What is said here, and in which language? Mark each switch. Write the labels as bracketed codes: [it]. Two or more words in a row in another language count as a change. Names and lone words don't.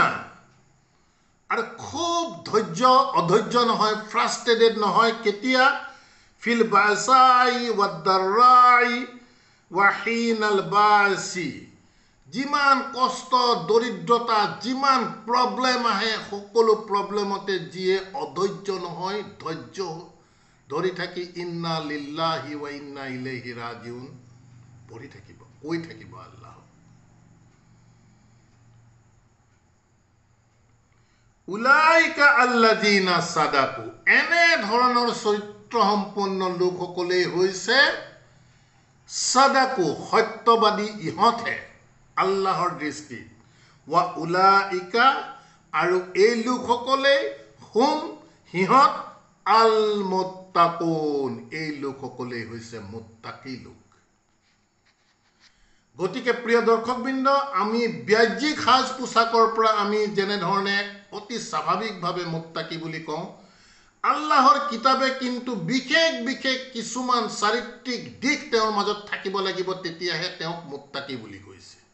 [as] আৰু খুব ধৈৰ্য অধৈৰ্য নহয় ফ্ৰাষ্ট্ৰেটেড নহয় কেতিয়া [ar] في البأساء والضراء وحين البأس [as] যিমান কষ্ট দৰিদ্ৰতা যিমান প্ৰবলেম আহে সকলো প্ৰবলেমতে যিয়ে অধৈৰ্য নহয় ধৈৰ্য ধৰি থাকি [ar] إنا لله وإنا إليه راجعون [as] পঢ়ি থাকিব, কৈ থাকিব আল্লাহ। [ar] أولئك الذين صدقوا, [as] এনে ধৰণৰ চৰিত্ৰ সম্পন্ন লোকসকলেই হৈছে সাদাকু, সত্যবাদী ইহঁতহে আল্লাহৰ দৃষ্টিত। [ar] وأولئك, [as] আৰু এই লোকসকলেই হুম, সিহঁত [ar] المتقون, [as] এই লোকসকলেই হৈছে মুত্তাকি লোক। গতিকে প্ৰিয় দৰ্শকবৃন্দ, আমি বাহ্যিক সাজ পোছাকৰ পৰা আমি যেনেধৰণে অতি স্বাভাৱিকভাৱে মুত্তাকি বুলি কওঁ, আল্লাহৰ কিতাপে কিন্তু বিশেষ বিশেষ কিছুমান চাৰিত্ৰিক দিশ তেওঁৰ মাজত থাকিব লাগিব, তেতিয়াহে তেওঁক মুত্তাকি বুলি কৈছে।